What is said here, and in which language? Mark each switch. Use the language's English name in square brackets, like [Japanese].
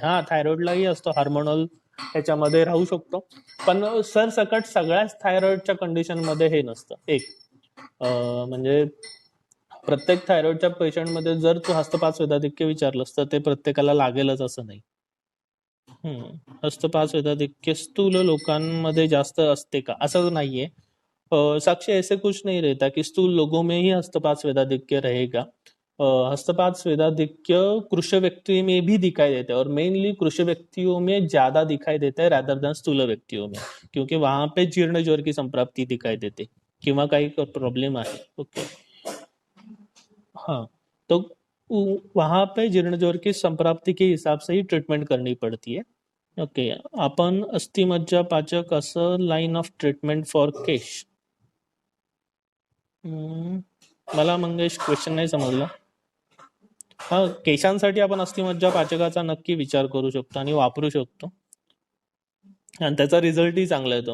[Marathi] हा, थायरॉइडलाही असतो, हार्मोनल ह्याच्यामध्ये राहू शकतो, पण सरसकट सगळ्याच थायरॉइडच्या कंडिशनमध्ये हे नसतं. एक म्हणजे प्रत्येक थायरॉइडच्या पेशंटमध्ये जर तू हस्तपात स्वेदाधिक्य विचारलंस तर ते प्रत्येकाला लागेलच असं नाही. हस्तपात स्वेदाधिक्य स्थूल लोकांमध्ये जास्त असते का, असं नाहीये. [Hindi] साक्ष्य ऐसे कुछ नहीं रहता कि स्थूल लोगों में ही हस्तपात स्वेदाधिक्य रहेगा. हस्तपात स्वेदाधिक्य कृष्ण व्यक्ति में भी दिखाई देता है, और मेनली कृष्ण व्यक्तियों में ज्यादा दिखाई देता है रादर देन स्थूल व्यक्तियों में, क्योंकि वहां पे जीर्ण ज्वर की संप्राप्ति दिखाई देते [Marathi] किंवा काही प्रॉब्लेम आहे. [Hindi] ओके, हाँ, तो वहां पे जीर्ण ज्वर की संप्राप्ति के हिसाब से ही ट्रीटमेंट करनी पड़ती है. [Marathi] ओके, आपण अस्थिमज्जा पाचक असं लाईन ऑफ ट्रीटमेंट फॉर केश. मला मंगेश क्वेश्चन नाही समजला. हा, केशांसाठी आपण अस्थिमज्जा पाचकाचा नक्की विचार करू शकतो आणि वापरू शकतो, आणि त्याचा रिझल्टही चांगला येतो.